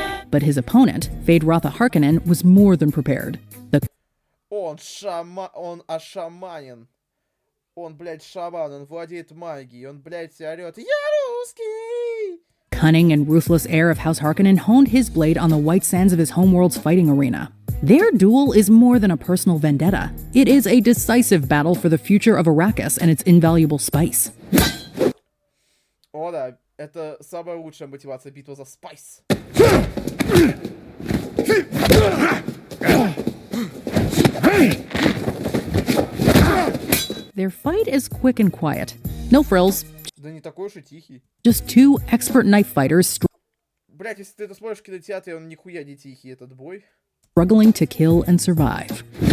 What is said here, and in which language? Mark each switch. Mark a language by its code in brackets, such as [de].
[en] But his opponent, Fade Rotha Harkonnen, was more than prepared. [ru] Он ашаманин. Он, блядь, шаман, он владеет магией. Он, блядь, орёт: «Я русский!» [en] Cunning and ruthless heir of House Harkonnen honed his blade on the white sands of his homeworld's fighting arena. Their duel is more than a personal vendetta. It is a decisive battle for the future of Arrakis and its invaluable spice. [ru] О, да, это самая лучшая мотивация — битва за спайс. [en] Their fight is quick and quiet. No frills. [ru] Да не такой уж и тихий. [en] Just two expert knife fighters [ru] Блять, если ты это смотришь в кинотеатре, он нихуя не тихий, этот бой. [en] struggling to kill and survive.